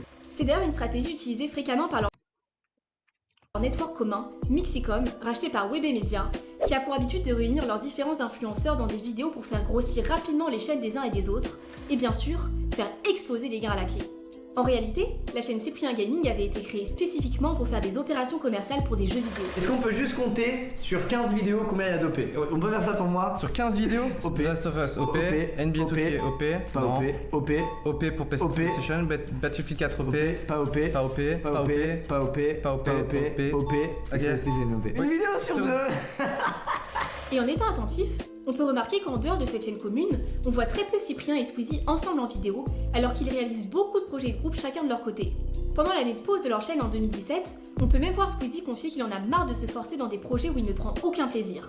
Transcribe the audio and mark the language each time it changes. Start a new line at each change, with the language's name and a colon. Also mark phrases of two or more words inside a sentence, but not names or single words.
French: C'est d'ailleurs une stratégie utilisée fréquemment par leur network commun, Mixicom, racheté par Webé Media, qui a pour habitude de réunir leurs différents influenceurs dans des vidéos pour faire grossir rapidement les chaînes des uns et des autres, et bien sûr, faire exploser les gains à la clé. En réalité, la chaîne Cyprien Gaming avait été créée spécifiquement pour faire des opérations commerciales pour des jeux vidéo. Est-ce qu'on peut juste compter sur 15 vidéos combien il y a d'OP? On peut faire ça pour moi? Sur 15 vidéos? OP. Last of Us, OP. NBA 2K, OP. Pas OP. OP. OP pour PlayStation. Battlefield 4, OP. Pas OP. Pas OP. Pas OP. Pas OP. Pas OP. OP. Ok, c'est OP. Une vidéo sur 2. Et en étant attentif, On peut remarquer qu'en dehors de cette chaîne commune, on voit très peu Cyprien et Squeezie ensemble en vidéo, alors qu'ils réalisent beaucoup de projets de groupe chacun de leur côté. Pendant l'année de pause de leur chaîne en 2017, on peut même voir Squeezie confier qu'il en a marre de se forcer dans des projets où il ne prend aucun plaisir.